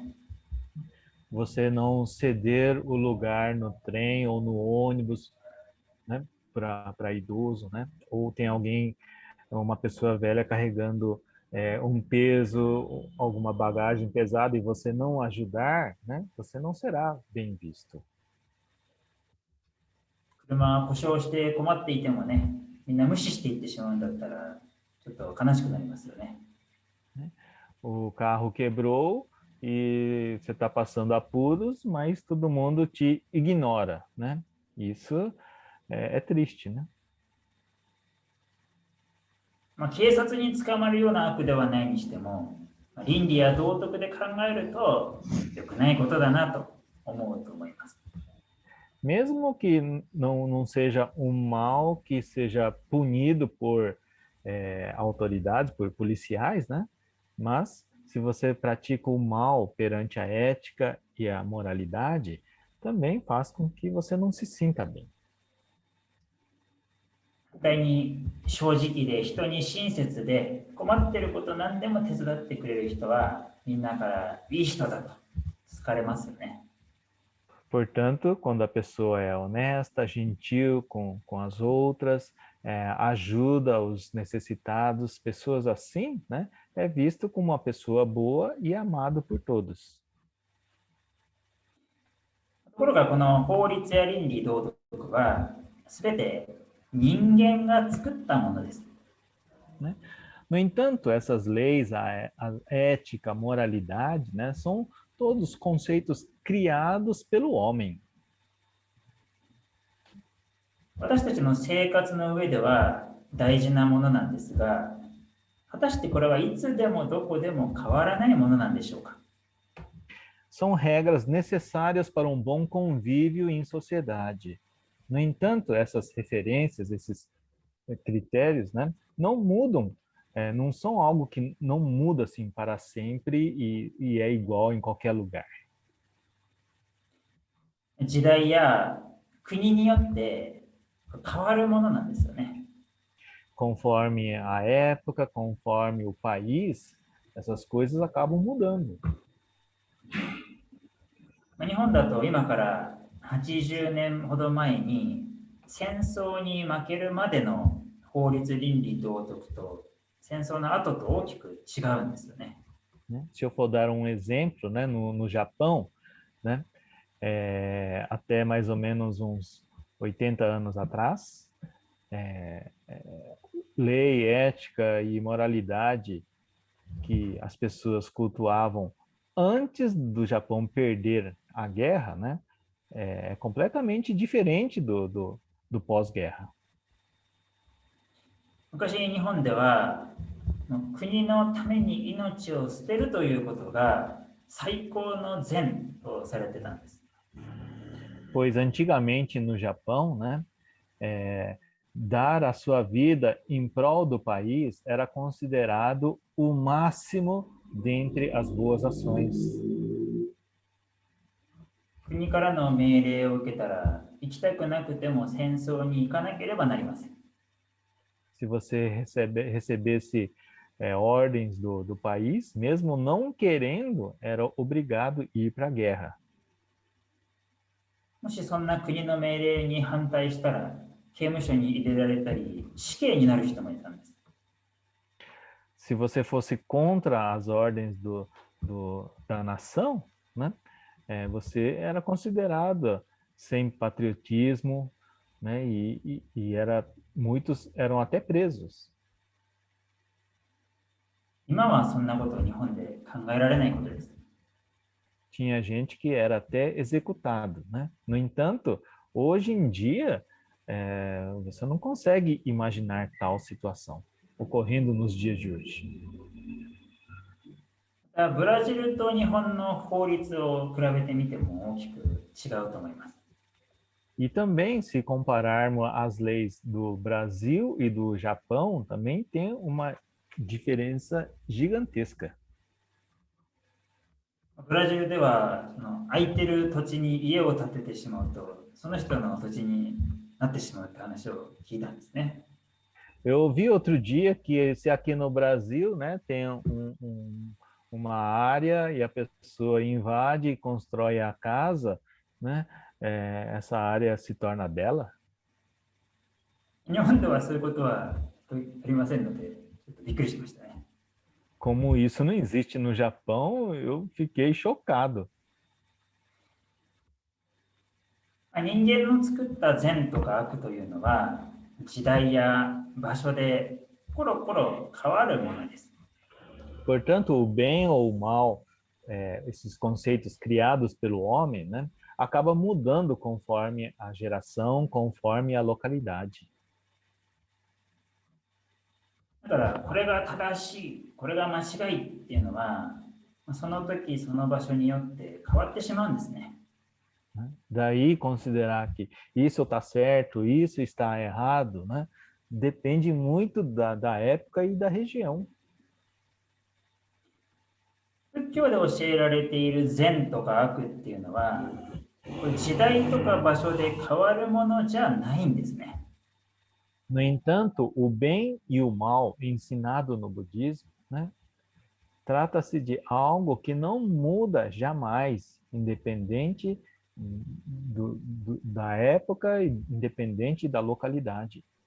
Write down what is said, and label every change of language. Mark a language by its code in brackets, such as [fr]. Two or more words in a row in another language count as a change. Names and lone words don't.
[pt] Você não ceder o lugar no trem ou no ônibus, né, para idoso, né? Ou tem alguém, uma pessoa velha carregando um peso, alguma bagagem pesada e você não ajudar, né? Você não será bem visto. [ja] 車故障して困っていてもね、みんな無視していってしまうんだったら、ちょっと悲しくなりますよね。 [pt] O carro quebrou e você está passando apuros, mas todo mundo te ignora, né? Isso é triste, né? [ja] 警察に捕まるような悪ではないにしても、倫理や道徳で考えると良くないことだなと思うと思います。 [pt] Mesmo que não seja um mal que seja punido por autoridades, por policiais, né? Mas se você pratica o mal perante a ética e a moralidade, também faz com que você não se sinta bem. [ja] 絶対に正直で人に親切で困っていること何でも手伝ってくれる人はみんなからいい人だと好かれますよね。 [pt] Portanto, quando a pessoa é honesta, gentil com as outras, ajuda os necessitados, pessoas assim, né, é visto como uma pessoa boa e amado por todos. [ja] ところがこの法律や倫理道徳は全て人間が作ったものです。 [pt] Né? No entanto, essas leis, a ética, a moralidade, né, são todos conceitos criados pelo homem. [ja] 私たちの生活の上では大事なものなんですが、果たしてこれはいつでもどこでも変わらないものなんでしょうか。 [pt] São regras necessárias para um bom convívio em sociedade. No entanto, essas referências, esses critérios, né, não mudam, não são algo que não muda assim para sempre e é igual em qualquer lugar. [ja] 時代や国によって変わるものなんですよね。 [pt] Conforme a época, conforme o país, essas coisas acabam mudando. [ja] 日本だと今から80年ほど前に戦争に負けるまでの法律倫理道徳と戦争の後と大きく違うんですよね。 [pt] Se eu for dar um exemplo, né, no Japão, né, até mais ou menos uns 80 anos atrás, lei, ética e moralidade que as pessoas cultuavam antes do Japão perder a guerra, né, é completamente diferente do pós-guerra. [ja] 昔日本では国のために命を捨てるということが最高の善とされてたんです。 [pt] Pois antigamente no Japão, né, dar a sua vida em prol do país era considerado o máximo dentre as boas ações. [ja] 国からの命令を受けたら行きたくなくても戦争に行かなければなりません。 [pt] Se você recebesse ordens do país, mesmo não querendo, era obrigado a ir para a guerra. [ja] もしそんな国の命令に反対したら刑務所に入れられたり死刑になる人もいたんです。 [pt] Se você fosse contra as ordens da nação, né, você era considerado sem patriotismo, né, muitos eram até presos. [ja] 今はそんなことを日本で考えられないことです。 [pt] Tinha gente que era até executado, né? No entanto, hoje em dia, você não consegue imaginar tal situação ocorrendo nos dias de hoje. [ja] ブラジルと日本の法律を比べてみても大きく違うと思います。 [pt] E também, se compararmos as leis do Brasil e do Japão, também tem uma diferença gigantesca. [ja] ブラジルでは空いてる土地に家を建ててしまうとその人の土地になってしまうって話を聞いたんですね。 [pt] Eu ouvi outro dia que se aqui no Brasil, né, tem uma área e a pessoa invade e constrói a casa, né, essa área se torna dela. [ja] 日本ではそういうことはありませんので、ちょっとびっくりしましたね。 [pt] Como isso não existe no Japão, eu fiquei chocado. [ja] 人間の作った善とか悪というのは時代や場所でコロコロ変わるものです。 [pt] Portanto, o bem ou o mal, esses conceitos criados pelo homem, né, acaba mudando conforme a geração, conforme a localidade. [ja] だからこれが正しい、これが間違いっていうのはその時その場所によって変わってしまうんですね。 [pt] Daí considerar que isso está certo, isso está errado, né, depende muito da época e da região. [ja] 仏教で教えられている善とか悪っていうのはこれ時代とか場所で変わるものじゃないんですね。 [pt] No entanto, o bem e o mal ensinado no budismo, né, trata-se de algo que não muda jamais, independente da época e independente da localidade.